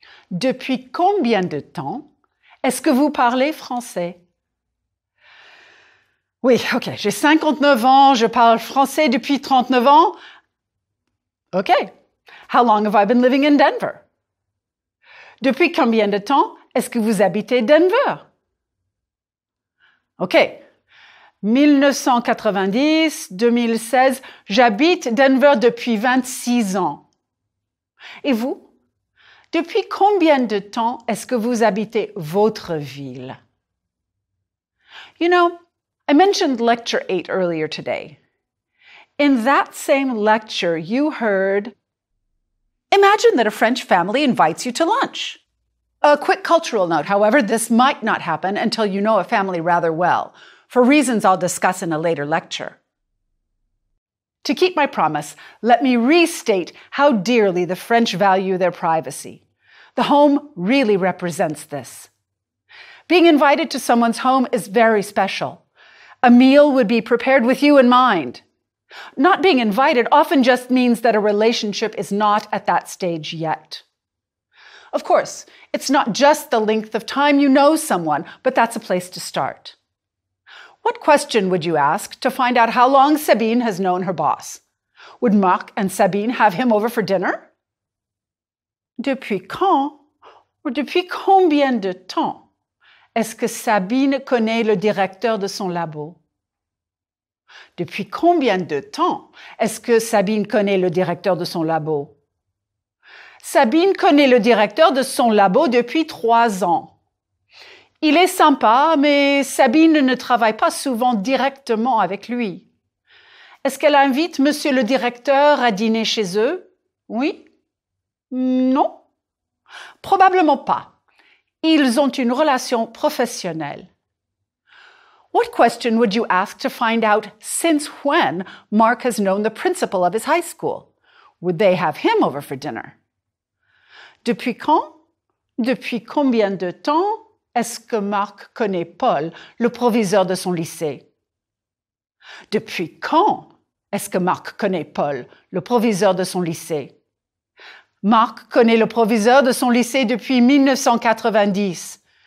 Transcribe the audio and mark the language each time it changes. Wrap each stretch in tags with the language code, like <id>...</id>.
<fr>Depuis combien de temps est-ce que vous parlez français? Oui, OK, j'ai 59 ans, je parle français depuis 39 ans. OK.</fr> <en>How long have I been living in Denver?</en> <fr>Depuis combien de temps est-ce que vous habitez Denver? OK. 1990, 2016, j'habite Denver depuis 26 ans. Et vous? Depuis combien de temps est-ce que vous habitez votre ville?</fr> <en>You know, I mentioned Lecture 8 earlier today. In that same lecture, you heard, imagine that a French family invites you to lunch. A quick cultural note, however, this might not happen until you know a family rather well, for reasons I'll discuss in a later lecture. To keep my promise, let me restate how dearly the French value their privacy. The home really represents this. Being invited to someone's home is very special. A meal would be prepared with you in mind. Not being invited often just means that a relationship is not at that stage yet. Of course, it's not just the length of time you know someone, but that's a place to start. What question would you ask to find out how long Sabine has known her boss? Would Marc and Sabine have him over for dinner?</en> <fr>Depuis quand ou depuis combien de temps est-ce que Sabine connaît le directeur de son labo? Depuis combien de temps est-ce que Sabine connaît le directeur de son labo? Sabine connaît le directeur de son labo depuis 3 ans. Il est sympa, mais Sabine ne travaille pas souvent directement avec lui. Est-ce qu'elle invite monsieur le directeur à dîner chez eux? Oui? Non? Probablement pas. Ils ont une relation professionnelle.</fr> <en>What question would you ask to find out since when Marc has known the principal of his high school? Would they have him over for dinner?</en> <fr>Depuis quand? Depuis combien de temps est-ce que Marc connaît Paul, le proviseur de son lycée? Depuis quand est-ce que Marc connaît Paul, le proviseur de son lycée? Marc connaît le proviseur de son lycée depuis 1990.</fr>